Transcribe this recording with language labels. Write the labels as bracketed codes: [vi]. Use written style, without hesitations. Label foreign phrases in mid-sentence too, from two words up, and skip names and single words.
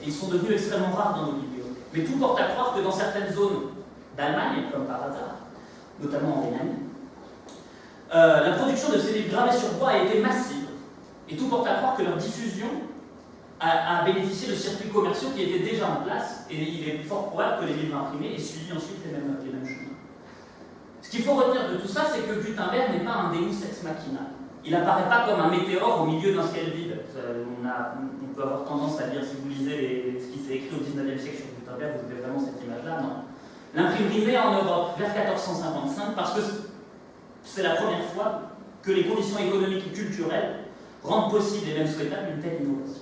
[fr] Ils sont devenus extrêmement rares dans nos bibliothèques. Mais tout porte à croire que dans certaines zones d'Allemagne, comme par hasard, notamment en Rhénanie, la production de ces livres gravés sur bois a été massive. Et tout porte à croire que leur diffusion a bénéficié de circuits commerciaux qui étaient déjà en place, et il est fort probable que les livres imprimés aient suivi ensuite les mêmes chemins. Ce qu'il faut retenir de tout ça, c'est que Gutenberg n'est pas un [la] Deus ex machina. [fr] Il n'apparaît pas comme un météore au milieu d'un ciel vide. On peut avoir tendance à dire, si vous lisez ce qui s'est écrit au XIXe siècle sur Gutenberg, vous avez vraiment cette image-là. Non. L'imprimerie naît en Europe vers 1455 parce que c'est la première fois que les conditions économiques et culturelles rendent possible et même souhaitable une telle innovation.